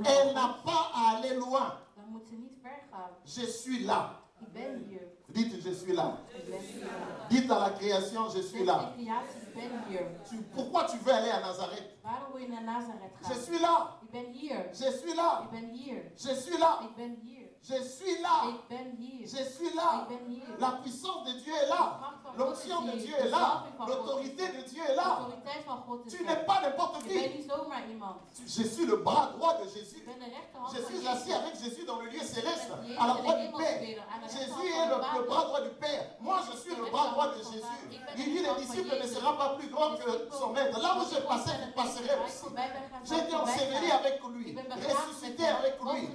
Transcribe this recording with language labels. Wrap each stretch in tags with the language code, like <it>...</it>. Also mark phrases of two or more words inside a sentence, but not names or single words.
<fr>elle n'a pas à aller loin.</fr> <nl>dan moet ze niet ver gaan.</nl> <fr>Je suis là.</fr> <nl>Ik ben hier.</nl> <fr>Dites, je suis là.</fr> <nl>Ik ben hier.</nl> <fr>Dites à la création, je suis</fr> <nl>Zeg</nl> <fr>là.</fr> <nl>de creatie, ik ben hier.</nl> <fr>Pourquoi tu veux aller à Nazareth?</fr> <nl>Waarom wil je naar Nazareth</nl> <fr>Je</fr> <nl>gaan?</nl> <fr>suis là.</fr> <nl>Ik ben hier.</nl> <fr>Je suis là.</fr> <nl>Ik ben hier.</nl> <fr>Je suis là.</fr> <nl>Ik ben hier.</nl> <fr>Je suis là.</fr> <nl>Ik ben hier.</nl> <fr>Je suis</fr> <nl>Ik</nl> <fr>là.</fr> <nl>ben hier.</nl> <fr>La puissance de Dieu est là. L'onction de Dieu est là. L'autorité de Dieu est</fr> <nl>De</nl> <fr>là.</fr> <nl>autoriteit van God is</nl> <fr>Tu</fr> <nl>er.</nl> <fr>n'es pas n'importe</fr> <nl>Je bent</nl> <fr>qui.</fr> <nl>niet zomaar iemand.</nl> <fr>Je suis le bras droit de</fr> <nl>Je</nl> <fr>Jésus.</fr> <nl>bent de rechterhand</nl> <fr>Je</fr> <nl>van</nl> <fr>suis</fr> <nl>Jezus.</nl> <fr>assis avec Jésus dans le lieu céleste, à la droite du Père. Jésus est le bras droit du Père. Moi, je suis le bras droit de Jésus. Il dit les disciple ne sera pas plus grand que son maître. Là où je passais, vous passerez aussi. J'ai été enseveli avec lui, ressuscité avec lui.</fr>